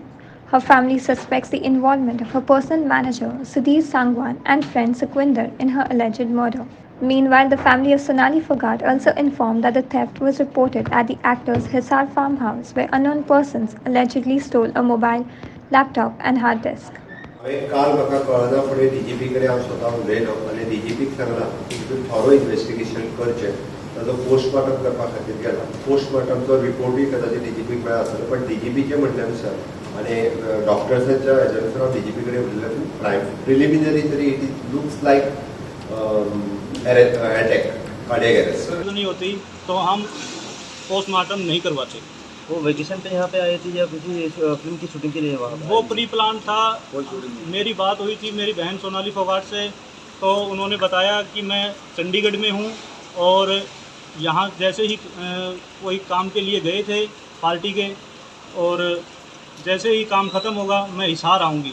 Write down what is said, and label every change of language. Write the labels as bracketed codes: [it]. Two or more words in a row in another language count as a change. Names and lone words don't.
[en] Her family suspects the involvement of her personal manager, Sudhir Sangwan, and friend Sukhvinder in her alleged murder. Meanwhile, the family of Sonali Phogat also informed that the theft was reported at the actor's Hisar farmhouse, where unknown persons allegedly stole a mobile, laptop, and hard disk. [kok] काल म्हाका कळना फुडें DGP कडेन हांव स्वता उलयलो आनी DGPक सांगलां की तुवें [en] thorough investigation [kok] करचें ताजो पोस्टमॉर्टम करपा खातीर गेला पोस्टमॉर्टमचो रिपोर्टूय कदाचित DGPक मेळ्ळा आसतलो पण DGPचे म्हणण्यानुसार आनी डॉक्टर्सांच्या हेच्यानुसार हांव DGP कडेन उलयलें प्रिलिमिनरी तरी [en] it looks like attack cardiac arrest [hi] नहीं होती तो हम पोस्टमार्टम नहीं करवाते। वो वेकेशन पे यहाँ पे आए थे या किसी फिल्म की शूटिंग के लिए वहाँ वो [en] pre plan [hi] था। मेरी बात हुई थी मेरी बहन सोनाली फोगाट से, तो उन्होंने बताया कि मैं चंडीगढ़ में हूँ और यहाँ जैसे ही कोई काम के लिए गए थे पार्टी के, और जैसे ही काम ख़त्म होगा मैं हिसार आऊँगी।